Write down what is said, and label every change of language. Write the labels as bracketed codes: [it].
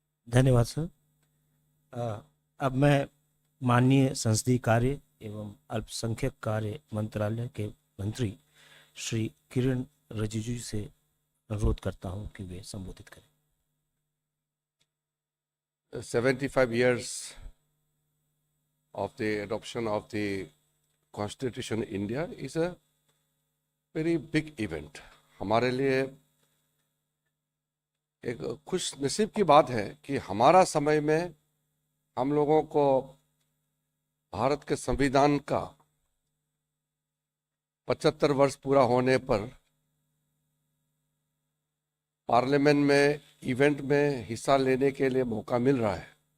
[hi] धन्यवाद सर। अब मैं माननीय संसदीय कार्य एवं अल्पसंख्यक कार्य मंत्रालय के मंत्री श्री किरण रिजिजू जी से अनुरोध करता हूं कि वे संबोधित करें। [en] 75 years of the adoption of the Constitution in India is a very big event. [hi] हमारे लिए एक खुश नसीब की बात है कि हमारा समय में हम लोगों को भारत के संविधान का 75 वर्ष पूरा होने पर पार्लियामेंट में इवेंट में हिस्सा लेने के लिए मौका मिल रहा है।